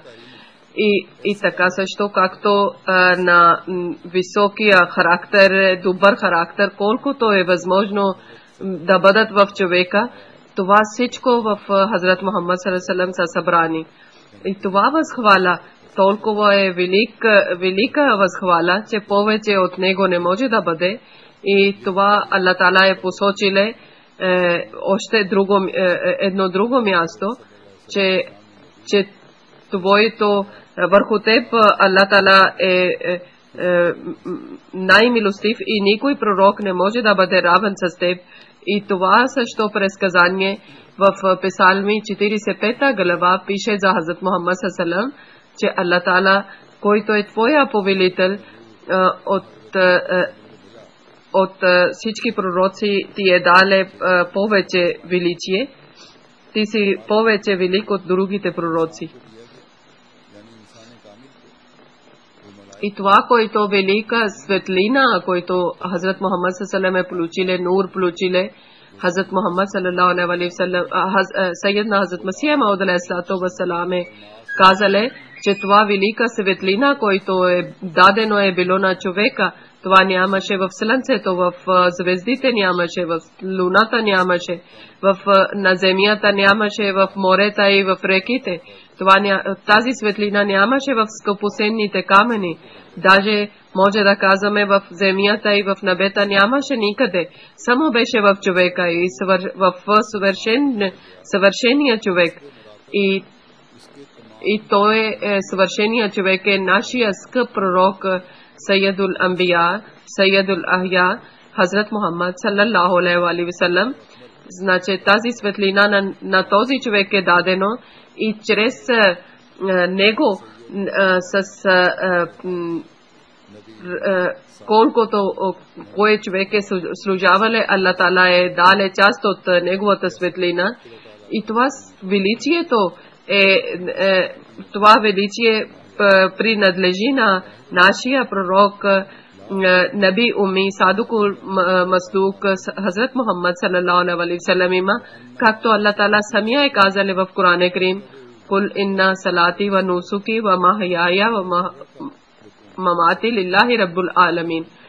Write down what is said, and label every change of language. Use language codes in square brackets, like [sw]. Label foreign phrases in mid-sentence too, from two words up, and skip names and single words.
[bg] И така също както на високия характер, добър характер, колкото е възможно да бъдат в човека, това всичко в Хазрат Мухаммад [ar] صلى الله عليه وسلم [bg] са събрани. И това възхвала толкова е велика възхвала, че повече от него не може да бъде. И това [ar] الله تعالى [bg] е посочиле още едно друго място, че твоето върху теб [ar] الله تعالى [bg] е най-милостив и никой пророк не може да бъде равен с теб. И това също предсказание в Псалми 45 глава пише за Хазрат Мухаммад [ar] صلى الله عليه وسلم, [bg] че [ar] الله تعالى, [bg] който е твоя повелител, от всички пророци ти е дале повече величие. Ти си повече велик от другите пророци. И това, което велика светлина, който Хазрат Мухаммад [ar] صلى الله عليه وسلم [bg] получиле, нур получиле, Хазрат Мухаммад [ar] صلى الله عليه وسلم, [bg] Сайедна Хазрат Масих Мауд [ar] عليه الصلاة والسلام [bg] казале, че това велика светлина, който е дадено е било на човека, това нямаше в слънцето, в звездите нямаше, в луната нямаше, на земята нямаше, в морета и в реките. Тази светлина нямаше в скъпоценните камъни. Даже може да казваме в земята и в небета нямаше никъде. Само беше в човека и в съвършения човек. И той е съвършения човек, е нашия скъп пророк [ar] سيد الأنبياء، سيد الأحياء, [bg] Хазрат Мухаммад [ar] صلى الله عليه وسلم. [bg] Значи тази светлина на този човек е дадено и чрез него с колкото кой човек е служавале, [ar] الله تعالى [bg] е дале част от неговата светлина. И това величието това величие принадлежи на нашия пророк [ar] نبي أمي صادق المصدوق [bg] Хазрат Мухаммад [ar] صلى الله عليه وسلم, [bg] както [ar] الله تعالى [bg] самия е казал в [ar] قرآن كريم: قل إن صلاتي ونسكي ومحياي ومماتي لله رب العالمين.